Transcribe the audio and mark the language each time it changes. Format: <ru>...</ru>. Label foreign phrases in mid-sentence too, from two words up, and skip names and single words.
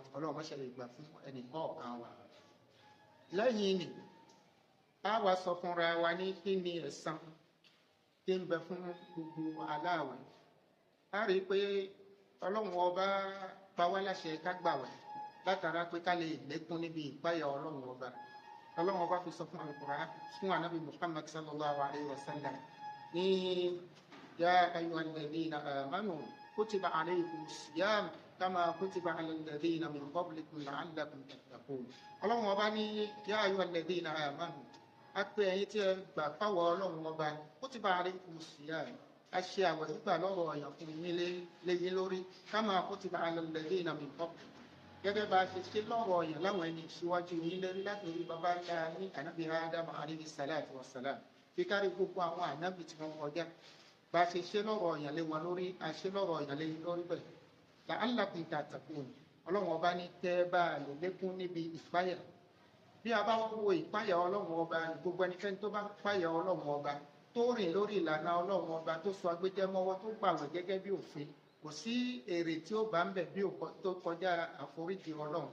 <yo>Ọlọ́run má ṣe lè gbà fún ẹnì kọ̀ọ̀kan wa. Lẹ́yìn ni a wá sọ fúnra wa ní kí ni ẹ̀san tí ń bẹ fún gbogbo aláàwẹ̀. A rí pé Ọlọ́run ọba pa wá láṣẹ ká gbàwẹ̀ látara pé ká lè lékún níbi ìpáyà Ọlọ́run ọba. Ọlọ́run ọba fi sọ fún Al-Qur'an fún Ànábì Muhammad</yo> <ar>صلى الله عليه وسلم</ar> <yo>ní</yo> <ar>يا أيها الذين آمنوا كتب عليكم الصيام كما كتب على الذين من قبلكم لعلكم تتقون.</ar> <yo>Ọlọ́run ọba ní</yo> <ar>يا أيها الذين آمنوا,</ar> <yo>a pé ẹ̀yin tí ẹ gbà fáwọ̀ Ọlọ́run ọba,</yo> <ar>كتب عليكم الصيام,</ar> <yo>a ṣe àwẹ̀ gbígbà lọ́rọ̀ ọ̀yàn fún yín léyìn lórí</yo> <ar>كما كتب على الذين من قبلكم,</ar> <yo>gẹ́gẹ́ bá a ṣe ṣe lọ́rọ̀ ọ̀yàn láwọn ẹni ìṣíwájú yín lérí látòrí bàbá ńlá ní Ànábì Ádámù</yo> <ar>عليه الصلاة والسلام,</ar> <yo>fi kárí gbogbo àwọn ànábì tí wọ́n kọjá. Bá a ṣe ṣe lọ́rọ̀ ọ̀yàn lé wọn lórí, a ṣe lọ́rọ̀ ọ̀yàn lé yín lórí bẹ́ẹ̀.</yo> <ar>لعلكم تتقون.</ar> <yo>ọlọ́run ọba ní tẹ́ bá lè lékún níbi ìpáyà. Bí a bá wo ìpáyà ọlọ́run ọba, gbogbo ẹnikẹ́ni tó bá páyà ọlọ́run ọba tó rìn lórí ìlànà ọlọ́run ọba tó sọ agbẹjẹmọ́wọ́ tó gbàwẹ̀ gẹ́gẹ́ bí òfin, kò sí èrè tí ó bá ń bẹ̀ bí tó kọjá àforíjì ọlọ́run.</yo>